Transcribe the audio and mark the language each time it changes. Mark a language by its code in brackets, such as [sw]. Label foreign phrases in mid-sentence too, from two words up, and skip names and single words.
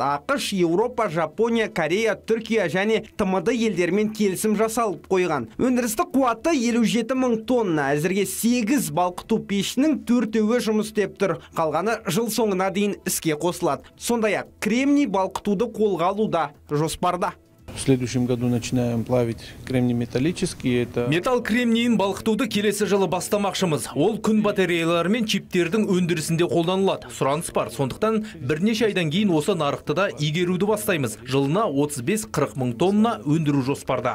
[kk] ақш, Еуропа, Жапония, Корея, Түркия және ТМД елдермен келісім жасалып қойған. Өндірістік қуаты 57 мың тонна. Әзірге 8 балқыту пешінің 4-еуі жұмыс істеп тұр. Қалғаны жыл соңына дейін іске қосылады. Сондай-ақ кремний балқытуды қолға алуда жоспарда. [ru] В следующем году начинаем плавить кремний металлический. [kk] Металл кремнийін балқытуды келесі жылы бастамақшымыз. Ол күн батареялары мен чиптердің өндірісінде қолданылады. Сұраныс бар. Сондықтан бірнеше айдан кейін осы нарықты да игеруді бастаймыз. Жылына 35-40 мың тонна өндіру жоспарда.